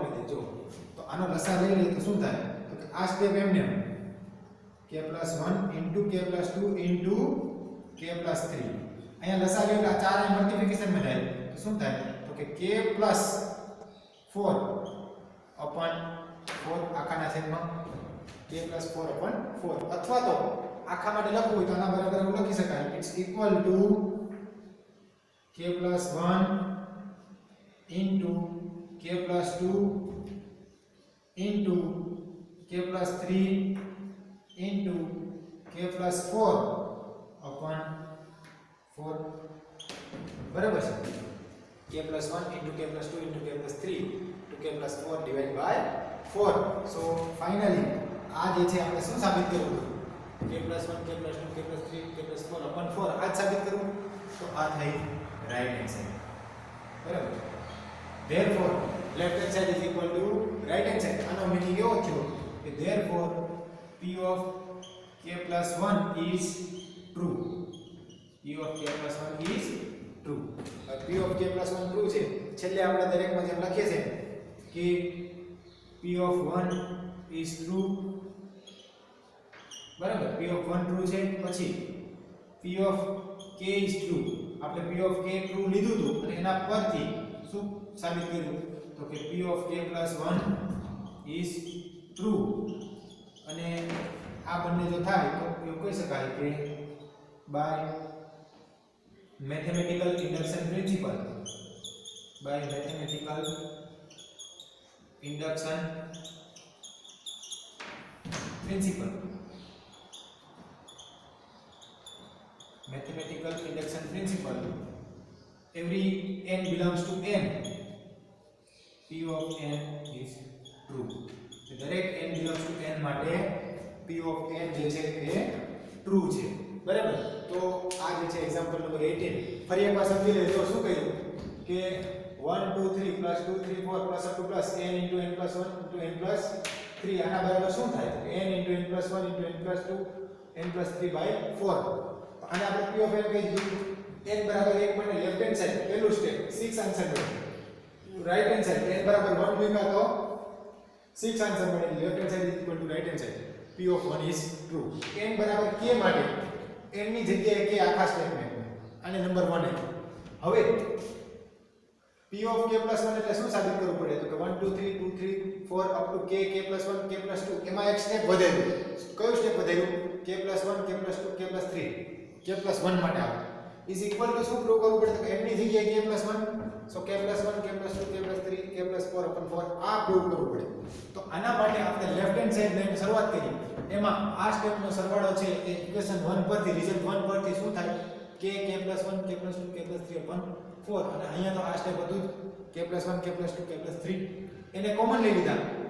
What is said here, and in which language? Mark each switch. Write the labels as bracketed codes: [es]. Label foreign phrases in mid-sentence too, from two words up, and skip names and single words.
[gu] આપી દેજો તો આનો લસા લઈ લઈએ તો શું થાય તો કે આ સ્ટેપ એમને [en] k + 1 into k + 2 into k + 3 [gu] અહીંયા લસા લ્યો એટલે આ ચાર અહીં મલ્ટીપ્લિકેશન માં જાય તો શું થાય તો કે [en] k + 4 upon 4 [gu] આખાના છેદમાં [en] k + 4 upon 4 [gu] અથવા તો આખા માટે લખવું હોય તો આના બરાબર એવું લખી શકાય [en] it's equal to k + 1 into k + 2 into k + 3 into k + 4 upon 4 [gu] બરાબર છે [en] k + 1 into k + 2 into k + 3 to k + 4 divided by 4 so finally [gu] આ જે છે આપણે શું સાબિત કરવું k + 1 k + 2 k + 3 k + 4 upon 4 આ જ સાબિત કરવું તો આ થઈ [en] right hand side [gu] બરાબર [en] therefore left hand side [gu] is equal to right hand side આનો મીનિંગ એવો થયો કે [en] therefore p of k + 1 [gu] is true p of k + 1 is true p of k + 1 true છે છેલ્લે આપણે દરેકમાં જેમ લખીએ છે કે [en] p of 1 is true [gu] બરાબર [en] p of 1 [gu] true છે પછી [en] p of k is true [gu] આપણે [en] p of k [gu] true લીધું હતું અને એના પરથી શું સાબિત કર્યું તો કે [en] p of k + 1 is true [gu] અને આ બંને જો થાય તો એવું કહી શકાય કે [en] by mathematical induction principle every n belongs to n p of n is true દરેક n belongs to n માટે p of n [gu] જે છે એ ટ્રુ છે બરાબર તો આ જે છે એક્ઝામ્પલ નંબર 18 ફરી એકવાર સમજી લેજો શું કહ્યું કે [en] 1 2 3 + 2 3 4 + up to plus n into n + 1 into n + 3 [gu] આના બરાબર શું થાય [en] n into n + 1 into n + 2 n + 3 by 4 [gu] આને આપણે [en] p of n [gu] કહી દીધું n બરાબર 1 માટે [en] left hand side [gu] પહેલું સ્ટેપ 6 આન્સર મળે [en] right hand side [gu] n બરાબર 1 મૂક્યા તો 6 આન્સર મળે [en] left hand side equal to right hand side p of 1 is true [gu] n બરાબર k માટે n ની જગ્યાએ k આખા સ્ટેટમેન્ટ આને નંબર 1 હવે [en] p of k + 1 [gu] એટલે શું સાબિત કરવું પડે તો કે 1 2 3 2 3 4 up to k k + 1 k + 2 એમાં એક સ્ટેપ વધે કયું સ્ટેપ વધાર્યું k + 1 k + 2 k + 3 k + 1 માટે આવે [en] is equal to [gu] શું પ્રૂવ કરવું પડે તો m ની જગ્યાએ k + 1 સો k + 1 k + 2 k + 3 k + 4/4 આ પ્રૂવ કરવું પડે તો આના માટે આપણે [en] left hand side [gu] લઈને શરૂઆત કરી એમાં આ સ્ટેપનો સરવાળો છે એ ઇક્વેશન 1 પરથી રિઝલ્ટ 1 પરથી શું થાય k + 1 k + 2 k + 3/4 અને અહીંયા તો આ સ્ટેપ હતું k + 1 k + 2 k + 3 એને કોમન લઈ લીધા